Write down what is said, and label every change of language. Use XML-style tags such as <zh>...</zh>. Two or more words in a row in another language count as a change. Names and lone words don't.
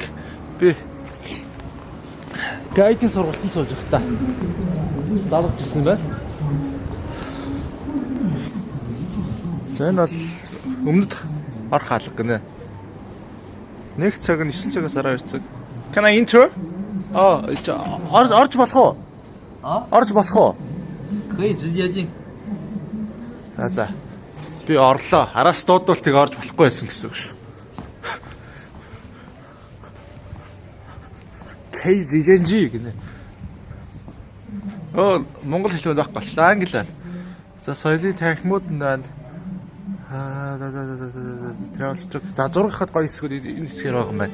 <mn>Би гайдын сургалтанд сууж байхдаа залгаж ирсэн байна. За энэ бол өмнөд орох хаалга гинэ. 1 цаг нь 9 цагаас 12 цаг.</mn> <en>Can I enter?</en> <mn>Орж болох уу? Орж болох уу?</mn> <zh>可以直接进。</zh> <mn>За. Би орлоо. Араас дуудвал тийг орж болохгүй байсан гэсэн үг шүү. KZNG гинэ. Монгол хэл байх болчлаа. Англи байна. За соёлын танхимууд байна. За зураг хад гоё хэсгүүд энэ хэсгээр байгаа юм байна.</mn>